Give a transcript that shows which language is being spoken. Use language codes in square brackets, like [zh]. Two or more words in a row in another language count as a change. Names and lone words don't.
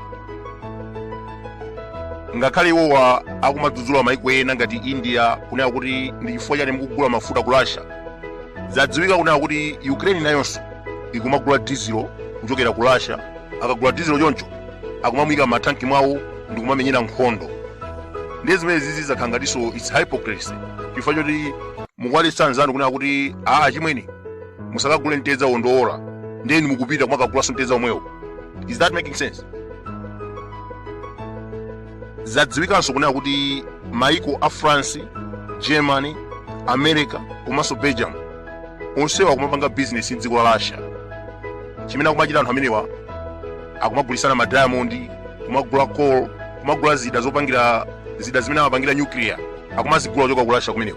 [ny] Ngakhale iwowa akumadzudzula maiko ena ngati India kunena kuti ndi chifukwa chani mukugula mafuta ku Russia, zadziwika kunena kuti Ukraine nayonso ikumagula diesel kuchokera ku Russia. Akagula diesel choncho akumamwika matanki mwawo ndi kumamenyera nkhondo. Ndiye zimene zizi zakhala ngatinso [en] it's hypocrisy [ny] chifukwa choti mukwalitsa anzanu kunena kuti chimweni musakagule mtedza wondowola ndeni mukupita kumakagulaso mtedza omwewo. [en] Is that making sense? [ny] Zadziwikanso kunena kuti maiko a France, Germany, America komanso Belgium onsewa akumapanga business mdziko la Russia. Chimene akumachita anthu amenewa akumagulisana ma diamond, kumagula coal, kumagula zida zopangira zida zimene amapangira nuclear, akumazigula kuchoka ku Russia kumeneko.